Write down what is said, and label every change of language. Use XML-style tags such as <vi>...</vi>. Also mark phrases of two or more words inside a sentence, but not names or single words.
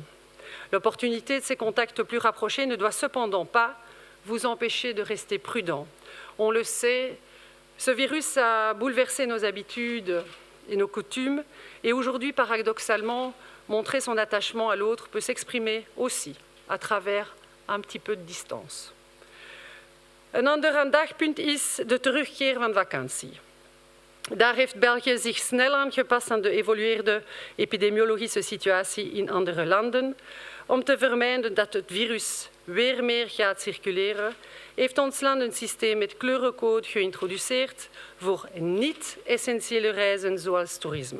<fr>L'opportunité de ces contacts plus rapprochés ne doit cependant pas vous empêcher de rester prudent. On le sait, ce virus a bouleversé nos habitudes et nos coutumes, et aujourd'hui, paradoxalement, montrer son attachement à l'autre peut s'exprimer aussi à travers un petit peu de distance.</fr> <nl>Een ander aandachtspunt is de terugkeer van vakantie. Daar heeft België zich snel aangepast aan de evolueerde epidemiologische situatie in andere landen. Om te vermijden dat het virus weer meer gaat circuleren, heeft ons land een systeem met kleurencode geïntroduceerd voor niet-essentiële reizen zoals toerisme.</nl>